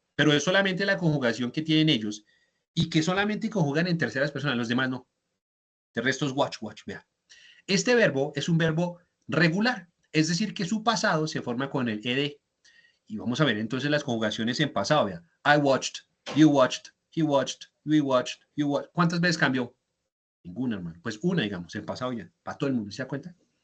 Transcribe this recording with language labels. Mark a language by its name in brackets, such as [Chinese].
[Spanish] Pero es solamente la conjugación que tienen ellos y que solamente conjugan en terceras personas. Los demás no. El resto es watch, watch, vea. Este verbo es un verbo regular. Es decir, que su pasado se forma con el ED. Y vamos a ver entonces las conjugaciones en pasado. Vea. [English] I watched, you watched, he watched, we watched, you watched. [Spanish] ¿Cuántas veces cambió? Ninguna, hermano. Pues una, digamos, en pasado ya. Para todo el mundo, ¿se da cuenta?